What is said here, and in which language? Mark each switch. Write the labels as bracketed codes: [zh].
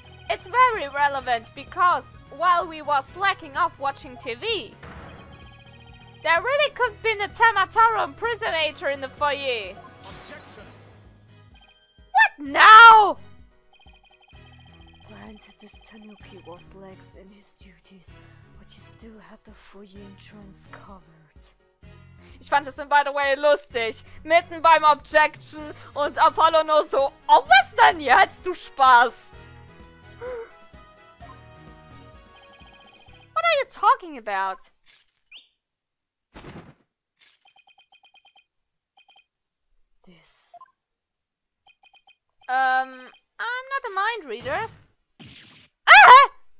[en] It's very relevant because while we were slacking off watching TV, there really could have been a Tamataro impersonator in the foyer. Objection! What now? Granted, this Tanuki was lax in his duties, but he still had the foyer entrance covered. [de] Ich fand das in [en] by the way [de] lustig. Mitten beim Objection und Apollo nur so, oh was denn jetzt, du Spast? [en] What are you talking about? I'm not a mind reader. Ah!